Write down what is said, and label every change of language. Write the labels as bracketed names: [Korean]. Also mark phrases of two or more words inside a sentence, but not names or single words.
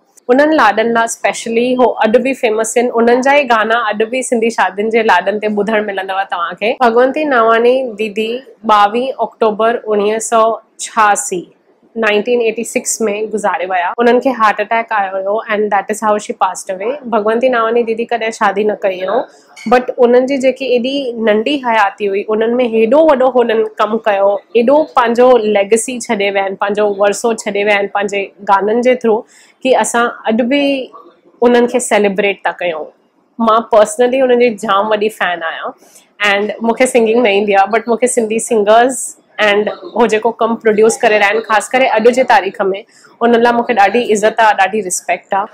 [Sindhi] उन्हनि लाॾनि लाइ स्पेशली हो अॼु बि फेमस आहिनि। उन्हनि जा ई गाना अॼु बि सिंधी शादियुनि जे लाॾनि ते ॿुधणु मिलंदव तव्हांखे। भगवंती नावानी दीदी 22 अक्टूबर 1986 1986 में गुज़ारे विया। उन्हनि खे हार्ट अटैक आयो हुयो [English] and that is how she passed away. [Sindhi] भगवंती नावानी दीदी कॾहिं शादी न कई हो, बट उन्हनि जी जेकी एॾी नंढी हयाती हुई उन्हनि में हेॾो वॾो हुननि कमु कयो, एॾो पंहिंजो लेगेसी छॾे विया आहिनि, पंहिंजो वरसो छॾे विया आहिनि पंहिंजे गाननि जे थ्रू, कि असां अॼु बि उन्हनि खे सेलिब्रेट था कयूं। मां पर्सनली उन्हनि जी जाम वॾी फ़ैन आहियां एंड मूंखे सिंगिंग न ईंदी आहे, बट मूंखे सिंधी सिंगर्स एंड हो जेको कमु प्रोड्यूस करे रहिया आहिनि ख़ासि करे अॼु जे तारीख़ में, उन्हनि लाइ मूंखे ॾाढी इज़त आहे, ॾाढी रिस्पेक्ट आहे।